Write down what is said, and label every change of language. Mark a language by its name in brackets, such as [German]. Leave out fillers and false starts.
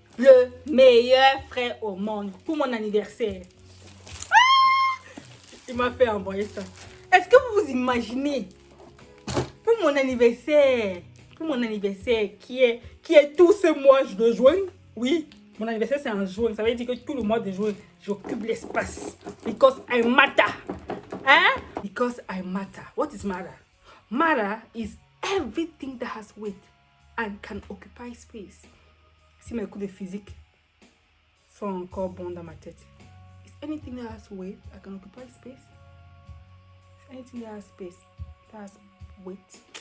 [French] Le meilleur frère au monde pour mon anniversaire. Ah! Il m'a fait envoyer ça. Est-ce que vous vous imaginez pour mon anniversaire qui est tout ce mois de juin? Oui, mon anniversaire c'est en juin. Ça veut dire que tout le mois de juin, j'occupe l'espace. [English] Because I matter. Hein? Because I matter. What is matter? Matter is everything that has weight and can occupy space. [French] Si mes cours de physique sont encore bons dans ma tête. [English] Is anything that has weight that can occupy space? Is anything that has space that has weight?